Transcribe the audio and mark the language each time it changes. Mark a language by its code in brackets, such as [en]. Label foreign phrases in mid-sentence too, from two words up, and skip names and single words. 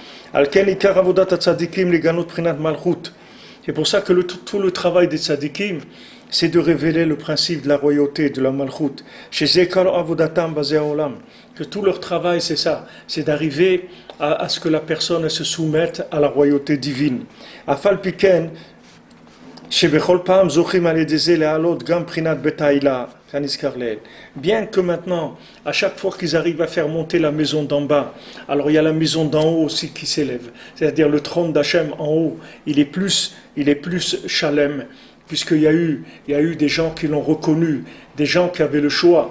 [fr] C'est pour ça que tout le travail des tzadikim, c'est de révéler le principe de la royauté, de la malchut. Que tout leur travail, c'est ça, c'est d'arriver à ce que la personne se soumette à la royauté divine. [he] אף על פי כן, שבכל פעם זוכים על ידי זה להעלות גם בחינת בית העילה, [fr] Bien que maintenant, à chaque fois qu'ils arrivent à faire monter la maison d'en bas, alors il y a la maison d'en haut aussi qui s'élève. C'est-à-dire le trône d'Hachem en haut, il est plus Shalem, puisqu'il y a eu des gens qui l'ont reconnu, des gens qui avaient le choix.